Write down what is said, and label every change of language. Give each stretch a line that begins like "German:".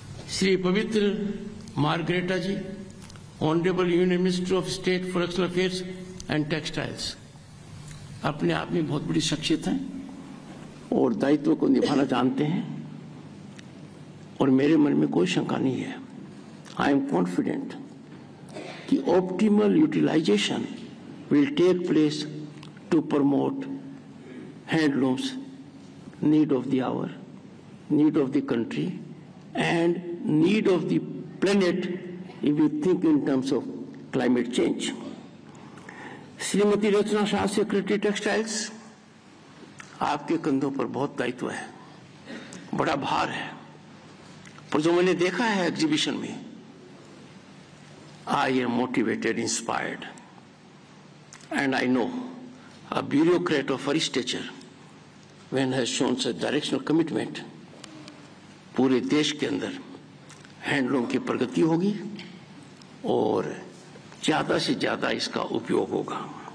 Hindi: श्री पवित्र margarita ji,
English: honourable union minister of state for external affairs and textiles,
Hindi: अपने आप में बहुत बड़ी शख्सियत हैं और दायित्व को निभाना जानते हैं। और मेरे मन में कोई शंका नहीं है,
English: I am confident कि optimal utilization will take place to promote handlooms need of the hour, need of the country, and need of the planet if you think in terms of climate change.
Hindi: Shrimati Rachna Shah, secretary textiles, आपके कंधों पर बहुत दायित्व है, बड़ा भार है, पर जो मैंने देखा है एग्जीबिशन में,
English: I am motivated, inspired, and I know a bureaucrat of her stature, when has shown such directional commitment,
Hindi: पूरे देश के अंदर हैंडलूम की प्रगति होगी और ज्यादा से ज्यादा इसका उपयोग होगा।